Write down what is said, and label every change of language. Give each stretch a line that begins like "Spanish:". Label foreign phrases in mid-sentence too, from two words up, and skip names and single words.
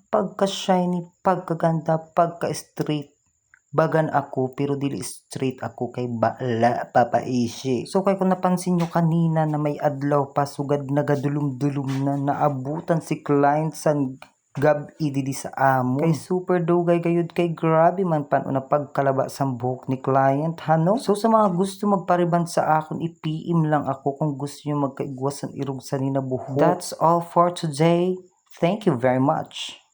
Filipino: Pagka-shiny, pagkaganda, pagka-straight.
Hiligaynon: Bagan ako pero dili straight ako kay bala papaisi. So kay kung napansin nyo kanina na may adlaw pa sugad nagadulum-dulum na naabutan si client san gabi didi sa amo. Kay super dugay gayud kay grabe man pan na pagkalaba sa buhok ni client hano. So sa mga gusto magpariban sa akon, i-PM lang ako kung gusto nyo magkaigwasan irog sa nina buhok.
English: That's all for today. Thank you very much.